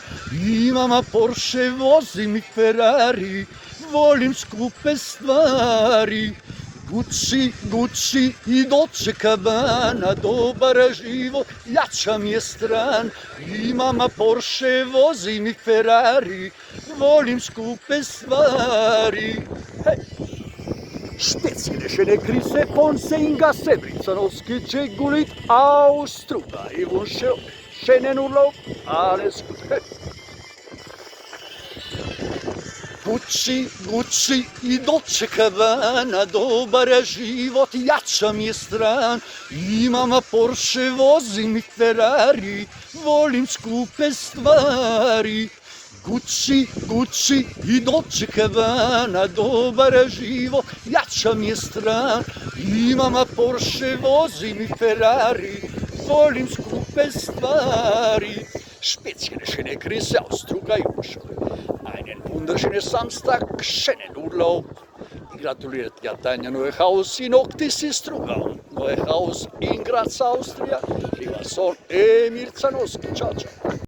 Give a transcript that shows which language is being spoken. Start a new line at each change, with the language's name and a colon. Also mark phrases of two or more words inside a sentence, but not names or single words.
Serbian: Imam Porsche, vozim i Ferrari, volim skupe stvari. Gucci i Dolce Gabbana, dobar život, jača mi je strana. Imam Porsche, vozim i Ferrari, volim skupe stvari.
German: Spezielle schöne Grüße von Senga Sevricanovski Джегулит Austruga. Ich wünsche schönen Urlaub, alles Gute.
Serbian: Gucci i Dolce Gabbana, dobar život, jača mi je strana. Imam Porsche, vozim i Ferrari, volim skupe stvari. Gucci i Dolce Gabbana, dobar život, jača mi je strana. Imam Porsche, vozim i Ferrari, volim skupe stvari.
German: Spezielle schöne Grüße aus Struga i einen wunderschönen Samstag, schönen Urlaub. Ich gratuliere dir dein neues Haus in Oktisi Struga und neues Haus in Graz, Austria. Lieber Sohn Emir Canoski.
Italian: Ciao, ciao.